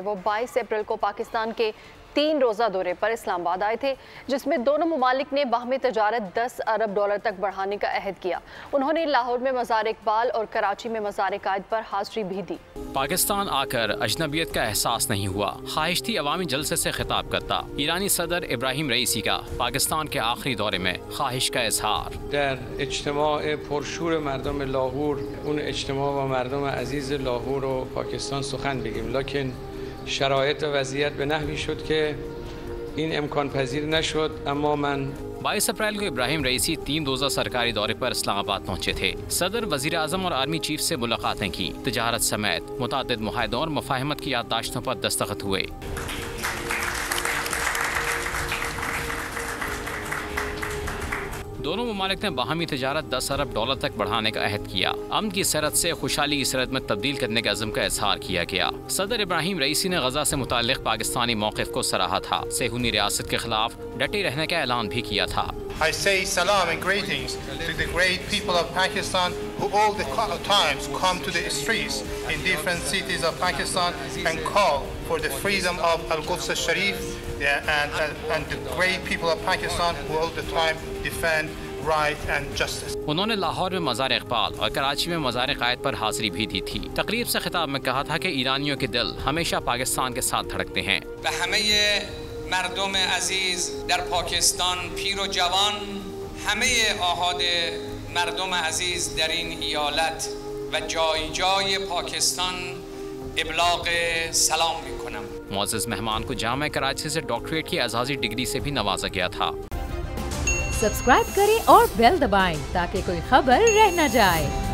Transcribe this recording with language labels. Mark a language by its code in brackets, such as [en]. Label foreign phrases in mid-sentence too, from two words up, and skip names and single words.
[ur] وہ 22 اپریل کو پاکستان کے 3 روزہ دورے پر اسلام آباد آئے تھے، جس میں دونوں ممالک نے باہمی تجارت $10 ارب تک بڑھانے کا عہد کیا. انہوں نے لاہور میں مزار اقبال اور کراچی میں مزار قائد پر حاضری بھی دی. پاکستان آ کر اجنبیت کا احساس نہیں ہوا، خواہش تھی عوامی جلسے سے خطاب کرتا. ایرانی صدر ابراہیم رئیسی کا پاکستان کے آخری دورے میں خواہش کا اظہار. [fa] در اجتماع پرشور مردم لاهور اون اجتماع با مردم عزیز لاهور و پاکستان سخن بگیم، لکن شرایط و وضعیت به نحوی شد که این امکان پذیر نشد. اما من [ur] 22 اپریل کو ابراہیم رئیسی 3 روزہ سرکاری دورے پر اسلام آباد پہنچے تھے. صدر، وزیر اعظم اور [en] army chief [ur] سے ملاقاتیں کی۔ تجارت سمیت متعدد معاہدوں اور مفاہمت کی یادداشتوں پر دستخط ہوئے. دونوں ممالک نے باہمی تجارت $10 ارب تک بڑھانے کا عہد کیا. امن کی سرحد سے خوشحالی کی سرحد میں تبدیل کرنے کے عزم کا اظہار کیا گیا. صدر ابراہیم رئیسی نے غزہ سے متعلق پاکستانی موقف کو سراہا تھا. صیہونی ریاست کے خلاف ڈٹے رہنے کا اعلان بھی کیا تھا. [en] I say salam and greetings to the great people of Pakistan who all the times come to the streets in different cities of Pakistan and call for the freedom of Al-Quds Sharif, and the great people of Pakistan who all the time defend right and justice. [ur] انہوں نے لاہور میں مزار اقبال اور کراچی میں مزار قائد پر حاضری بھی دی تھی. تقریب سے خطاب میں کہا تھا کہ ایرانیوں کے دل ہمیشہ پاکستان کے ساتھ دھڑکتے ہیں. [fa] مردم عزیز در پاکستان پیر و جوان، همه آحاد مردم عزیز در این ایالت و جای جای پاکستان ابلاغ سلام میکنم۔ [ur] معزز مہمان کو جامعہ کراچی سے ڈاکٹریٹ کی اعزازی ڈگری سے بھی نوازا گیا تھا۔ سبسکرائب کریں اور بیل دبائیں تاکہ کوئی خبر رہ نہ جائے۔